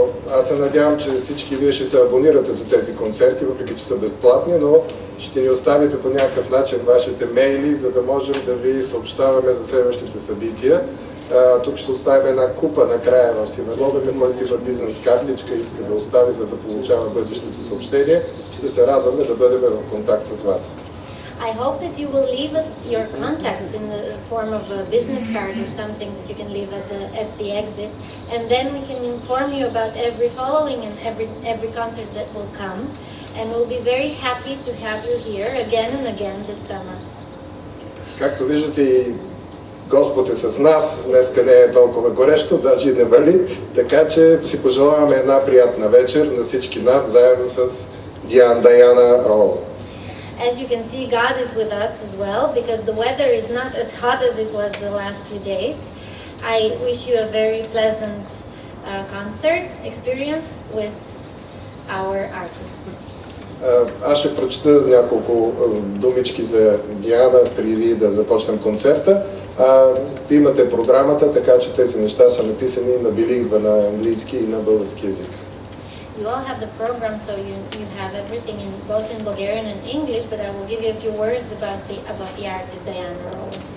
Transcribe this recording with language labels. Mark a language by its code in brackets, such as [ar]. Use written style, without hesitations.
[bg] Аз се надявам, че всички вие ще се абонирате за тези концерти, въпреки че са безплатни, но ще ни оставите по някакъв начин вашите мейли, за да можем да ви съобщаваме за следващите събития. Тук ще оставим една купа накрая в синагогата, който има бизнес картичка и иска да остави, за да получава бъдещите съобщения. Ще се радваме да бъдем в контакт с вас. [en] I hope that you will leave us your contacts in the form of a business card or something that you can leave at the exit, and then we can inform you about every following and every concert that will come, and we'll be very happy to have you here again and again this summer. [bg] Както виждате, Господ е с нас, днеска не е толкова горещо, даже и не вали, така че си пожелаваме една приятна вечер на всички нас, заедно с Даяна Роун. [en] As you can see, God is with us as well, because the weather is not as hot as it was the last few days. I wish you a very pleasant concert experience with our artists. [bg] Аз ще прочета няколко думички за Диана преди да започнем концерта. Имате програмата, така че тези неща са написани на билингва, на английски и на български език. [en] You all have the program, so you have everything both in Bulgarian and English, but I will give you a few words about the artist Diana Roll.